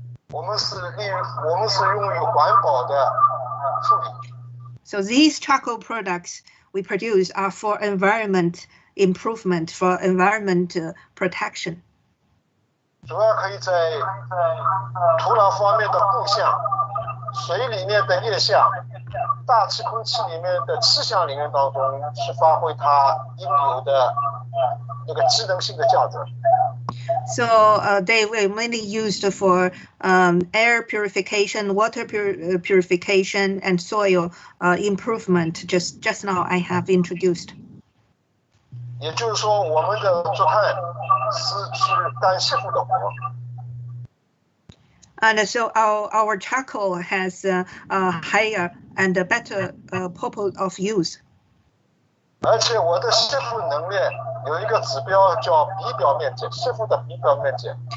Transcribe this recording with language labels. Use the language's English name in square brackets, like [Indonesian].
[Chinese] 我们是用于环保的处理。 [English] So these charcoal products we produce are for environment improvement, for environment protection. [Chinese] 主要可以在土壤方面的固相、水里面的液相、大气空气里面的气象里面当中去发挥它应有的那个机能性的价值。 [English] So they were mainly used for air purification, water purification, and soil improvement. Just now I have introduced. [Chinese] 也就是说，我们的竹炭是去干吸附的活。 [English] And so our charcoal has a higher and a better purpose of use. [Chinese] 而且我的吸附能力有一个指标叫比表面积，吸附的比表面积。